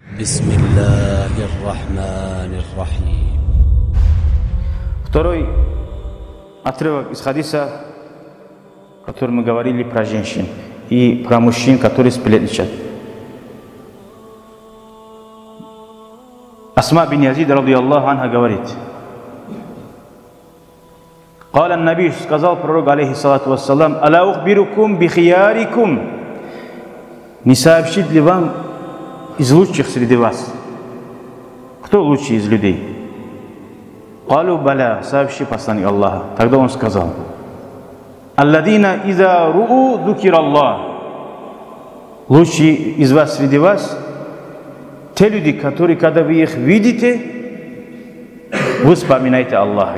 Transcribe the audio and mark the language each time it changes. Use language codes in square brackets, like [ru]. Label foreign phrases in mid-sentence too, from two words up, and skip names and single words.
[ar] بسم الله الرحمن الرحيم. [ru] Второй отрывок из хадиса, который мы говорили про женщин и про мужчин, которые сплетничают. Асма бин Язид, [ar] رضي الله عنها, [ru] говорит: [ar] قال النبي, [ru] сказал пророк, [ar] عليه الصلاة والسلام: «ألا أخبركم بخياركم». [ru] Не сообщит ли вам из лучших среди вас? Кто лучший из людей? [ar] «قالوا بلى», [ru] сообщи, посланник Аллаха. Тогда он сказал: [ar] «الذين إذا رأوا ذكر الله». [ru] Лучший из вас среди вас те люди, которые, когда вы их видите, вы вспоминаете Аллаха.